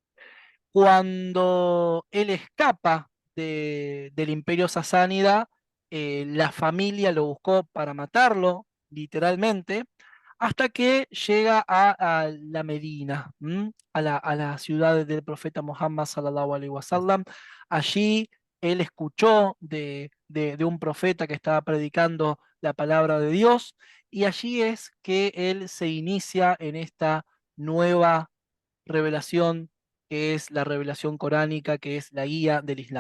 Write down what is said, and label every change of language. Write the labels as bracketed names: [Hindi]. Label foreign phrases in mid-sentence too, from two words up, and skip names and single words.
[Spanish] Cuando él escapa del imperio sasánida, la familia lo buscó para matarlo, literalmente, hasta que llega a la Medina, a la ciudad del profeta Muhammad [Arabic] صلى الله عليه وسلم. [Spanish] Allí él escuchó de un profeta que estaba predicando la palabra de Dios, y allí es que él se inicia en esta nueva revelación, que es la revelación coránica, que es la guía del Islam.